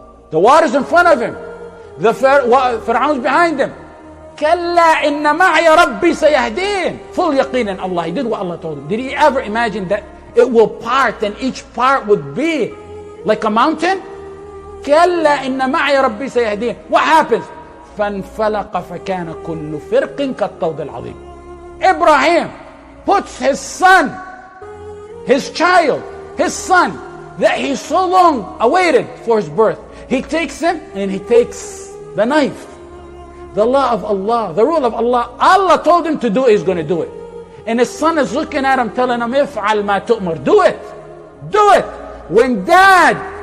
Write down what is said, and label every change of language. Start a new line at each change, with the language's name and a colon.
English: The waters in front of him, the Fir'aun's behind him.
Arabic: كلا إن معي ربي سيهدين.
English: Full yaqeen in Allah. He did what Allah told him. Did he ever imagine that it will part and each part would be like a mountain?
Arabic: كلا إن معي ربي سيهدين.
English: What happens?
Arabic: فانفلق فكان كل فرق كالطود العظيم.
English: Abraham puts his son, his child, his son that he so long awaited for his birth. He takes him and he takes the knife. The law of Allah, the rule of Allah. Allah told him to do it, he's going to do it. And his son is looking at him, telling him,
Arabic: افعل ما تؤمر.
English: Do it. Do it. When dad